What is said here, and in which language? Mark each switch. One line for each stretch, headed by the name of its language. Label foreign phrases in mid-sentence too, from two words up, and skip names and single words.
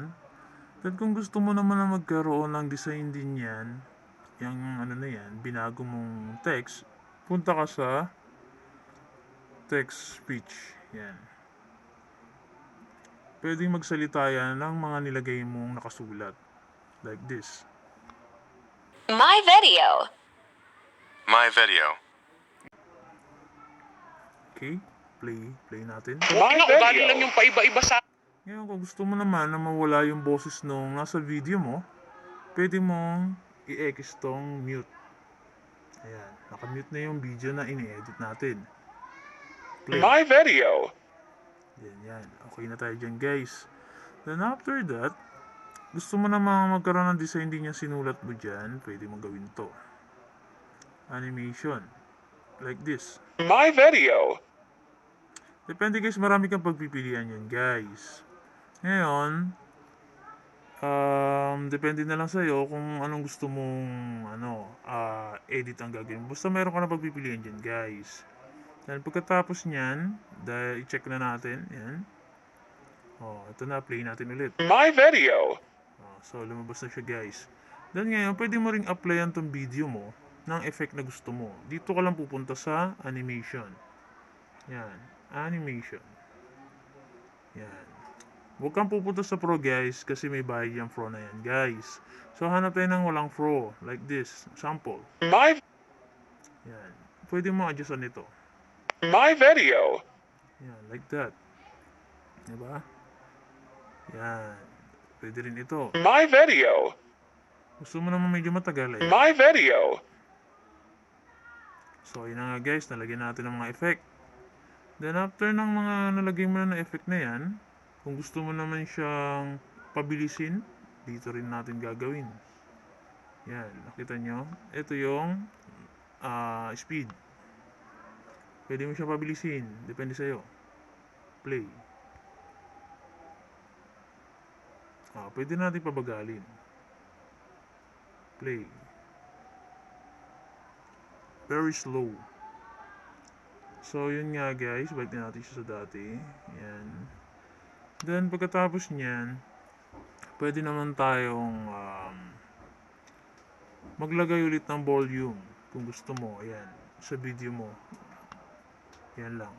Filipino: Then, kung gusto mo naman na magkaroon ng design din yan, yung ano na yan, binago mong text, punta ka sa text speech. Yan. Pwede magsalita yan ng mga nilagay mong nakasulat.
English: Like this. My video. My video.
Filipino: Okay? Play natin.
English: My video.
Filipino: Lang yung paiba-iba sa... Ngayon, kung gusto mo naman na mawala yung boses nung nasa video mo, pwede mong i-X tong mute. Ayan, nakamute na yung video na ini-edit natin. Play.
English: My video.
Filipino: Yan. Okay na tayo dyan guys.
English: Then after that,
Filipino: gusto mo naman magkaroon ng design din yung sinulat mo dyan, pwede mong gawin to.
English: Animation. Like this. My video.
Filipino: Depende guys, marami kang pagpipilian yan guys. Ngayon, depende na lang sa'yo kung anong gusto mong edit ang gagawin. Basta mayroon ka na pagpipilian dyan guys. Then pagkatapos nyan, dahil i-check na natin, yan. Ito na, play natin ulit.
English: My video.
Filipino: So lumabas na siya guys. Then ngayon, pwede mo ring applyan tong video mo ng effect na gusto mo. Dito ka lang pupunta sa animation. Yan, animation. Yan. Huwag kang pupunta sa pro guys kasi may bayad yung pro na yan guys. So hanap tayo ng walang pro
English: like this.
Filipino: Sample.
English: My...
Filipino: Yan. Pwede mo adjustan ito.
English: My video. Yan. Like that.
Filipino: Diba? Yan. Pwede rin ito.
English: My video.
Filipino: Gusto mo naman medyo matagal eh.
English: My video.
Filipino: So yun na nga guys. Nalagyan natin ng mga effect. Then after ng mga nalagay mo na effect na yan, kung gusto mo naman siyang pabilisin, dito rin natin gagawin. Yan, nakita nyo? Ito yung speed. Pwede mo siya pabilisin. Depende sa'yo. Play. Pwede natin pabagalin.
English: Play. Very slow.
Filipino: So, yun nga guys. Balik na natin siya sa dati. Yan. Then, pagkatapos niyan, pwede naman tayong maglagay ulit ng volume kung gusto mo. Ayan, sa video mo. Yan lang.